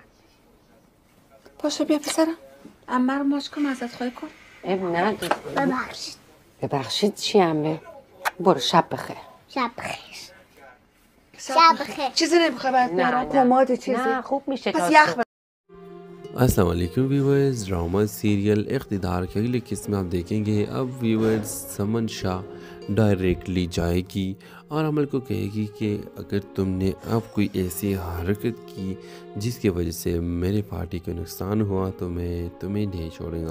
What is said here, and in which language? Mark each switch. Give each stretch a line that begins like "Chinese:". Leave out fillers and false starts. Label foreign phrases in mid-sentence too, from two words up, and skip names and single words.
Persian: پاشو بیا پسرم. عمه رو ماچ کن، ازت خواهی کن. نه ببخشید. ببخشید چی عمه؟ برو شب بخیر. شب بخیر. چیزی نمیخوای برات بیارم؟ پماد چیزی؟ نه خوب میشه. پس یخ
Urdu: السلام علیکم ویورز.
English: drama serial
Urdu: اقتدار کی اگلی قسط میں آپ دیکھیں گے اب ویورز ثمن شاہ ڈائریکٹلی جائے گی اور عمل کو کہے گی کہ اگر تم نے اب کوئی ایسی حرکت کی جس کی وجہ سے میرے پارٹی کو نقصان ہوا تو میں تمہیں نہیں چھوڑوں گا.